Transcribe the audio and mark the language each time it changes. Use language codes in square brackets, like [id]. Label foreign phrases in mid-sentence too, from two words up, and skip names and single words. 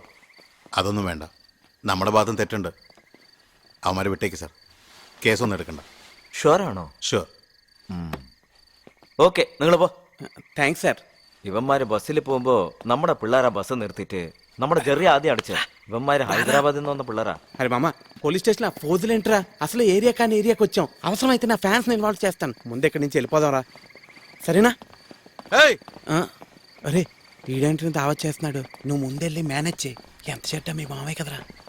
[ml] അതൊന്നും വേണ്ട, നമ്മുടെ ഭാഗത്തും തെറ്റുണ്ട്. അവന്മാരെ വിട്ടേക്ക് സാർ. കേസൊന്നും എടുക്കണ്ട. ഷുവറാണോ? ഷുവർ. ഓക്കെ, നിങ്ങൾ പോ. താങ്ക്സ് സാർ. ഇവന്മാര് ബസ്സിൽ പോകുമ്പോ നമ്മുടെ പിള്ളേരാ ബസ് നിർത്തിയിട്ട് നമ്മുടെ ജെറി ആദി അടിച്ചാ. [te] ఇవమ్మాయి హైదరాబాద్ నుంచి ఉన్న పిల్లరా. అరే మామ, [en] police station [te] ఫోజులేంట్రా? అసలు ఏరియా కానీ ఏరియాకి వచ్చాం. అవసరమైతే నా [en] fans involve [te] చేస్తాను. ముందు ఇక్కడి నుంచి వెళ్ళిపోదాంరా, సరేనా? అరే, ఈడేంటిని దావత్ చేస్తున్నాడు. నువ్వు ముందెళ్ళి మేనేజ్ చేయి. ఎంత చెడ్డ మీ మామయ్య కదరా.